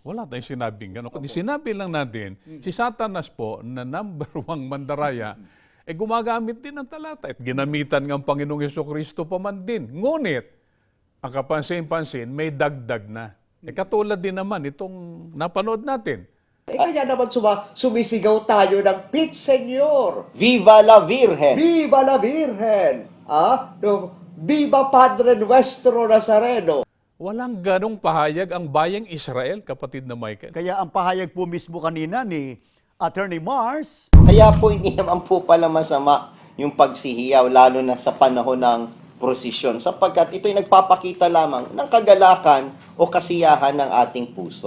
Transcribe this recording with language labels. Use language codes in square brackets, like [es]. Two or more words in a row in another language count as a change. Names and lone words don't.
[tl] Wala tayong sinabing gano'n. Kundi sinabi lang natin, si Satanas po, na number 1 mandaraya, gumagamit din ng talata. At ginamitan ng Panginoong Kristo pa man din. Ngunit, ang kapansin-pansin, may dagdag na. Katulad din naman itong napanood natin. Kaya naman sumisigaw tayo ng Pit Señor, [es] Viva la Virgen! Viva la Virgen, Viva Padre Nuestro Nazareno. [tl] Walang ganong pahayag ang bayang Israel, kapatid na Michael. Kaya ang pahayag po mismo kanina ni Attorney Mars, Kaya po hindi naman po pala masama yung pagsihiyaw, lalo na sa panahon ng prosesyon, sapagkat ito'y nagpapakita lamang ng kagalakan o kasiyahan ng ating puso.